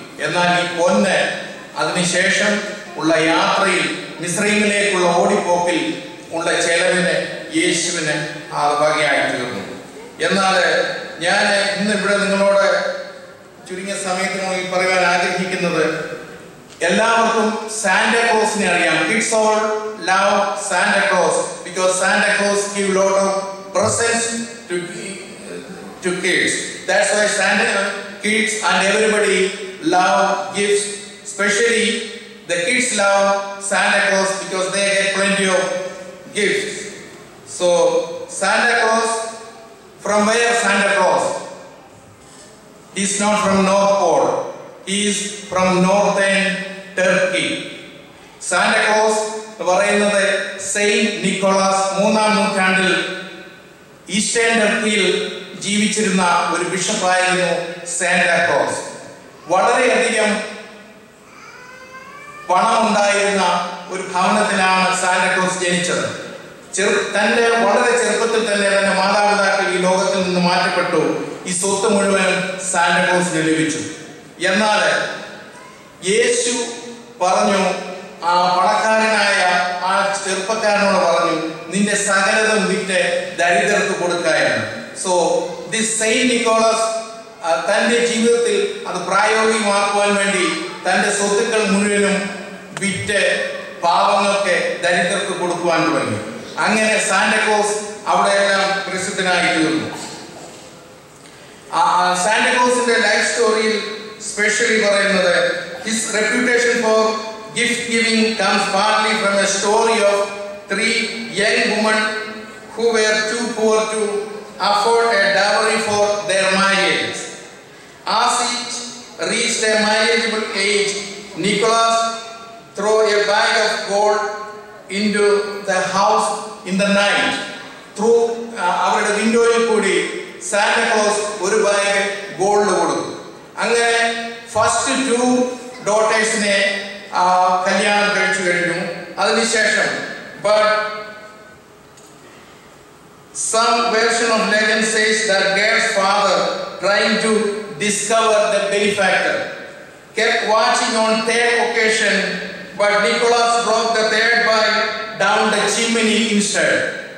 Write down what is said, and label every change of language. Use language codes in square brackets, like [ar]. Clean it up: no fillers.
[ml] എന്നാൽ ഈ പൊന്ന് അതിനുശേഷം ഉള്ള യാത്രയിൽ, മിസ്രൈമിലേക്കുള്ള ഓടിപ്പോക്കിൽ ഉള്ള ചെലവിന് യേശുവിന് ആ വകയായി തീർന്നു. എന്നാൽ ഞാൻ ഇന്ന് ഇവിടെ നിങ്ങളോട് ചുരുങ്ങിയ സമയത്തിനുള്ളിൽ പറയാൻ ആഗ്രഹിക്കുന്നത്, എല്ലാവർക്കും സാന്റാക്ലോസിനെ അറിയാം. [en] Kids all love Santa Claus because Santa Claus give lot of presents to kids. That's why kids and everybody love gifts. Especially the kids love Santa Claus because they get plenty of gifts. So Santa Claus, from where Santa Claus? He is not from North Pole. He is from northern Turkey. [ml] Santa Claus പറയുന്നത് Saint Nicholas 3-ാം നൂറ്റാണ്ടിൽ eastern ടർക്കിയിൽ ജീവിച്ചിരുന്ന ഒരു ബിഷപ്പായിരുന്നു Santa Claus. വളരെയധികം പണമുണ്ടായിരുന്ന ഒരു ഭവനത്തിലാണ് Santa Claus ജനിച്ചത്. തന്റെ വളരെ ചെറുപ്പത്തിൽ തന്നെ തന്റെ മാതാപിതാക്കൾ ഈ ലോകത്തിൽ നിന്ന് മാറ്റപ്പെട്ടു. ഈ സ്വത്ത് മുഴുവനും സാന്റാ ക്ലോസിന് ലഭിച്ചു. എന്നാൽ യേശു പറഞ്ഞു, ആ പണക്കാരനായ ആ ചെറുപ്പക്കാരനോട് പറഞ്ഞു, നിന്റെ സകലതും വിറ്റ് ദരിദ്രർക്ക് കൊടുക്കാനാണ്. [en] so this [ml] സെയിന്റ് നിക്കോളാസ് തന്റെ ജീവിതത്തിൽ അത് പ്രായോഗികമാക്കുവാൻ വേണ്ടി തന്റെ സ്വത്തുക്കൾ മുഴുവനും വിറ്റ് പാവങ്ങൾക്ക്, ദരിദ്രർക്ക് കൊടുക്കുവാൻ തുടങ്ങി. അങ്ങനെ സാന്റാ ക്ലോസ് അവിടെയെല്ലാം പ്രസിദ്ധനായി തീർന്നു. സാന്റാ ക്ലോസിന്റെ ലൈഫ് സ്റ്റോറിയിൽ സ്പെഷ്യലി പറയുന്നത്, [en] his reputation for gift giving comes partly from a story of 3 young women who were too poor to afford a dowry for their marriages. As each reached a marriageable age, Nicholas threw a bag of gold into the house in the night. [ml] Through അവരുടെ വിൻഡോയിൽ കൂടി Santa Claus ഒരു bag gold കൊടുത്തു. അങ്ങനെ first 2 ഡോട്ടേഴ്സിനെ കല്യാണം കഴിച്ചു കഴിഞ്ഞു. [en] അതിനുശേഷം but some version of legend says that Gail's father, trying to discover the benefactor, kept watching on 3rd occasion, but Nicholas broke the 3rd bag down the chimney instead.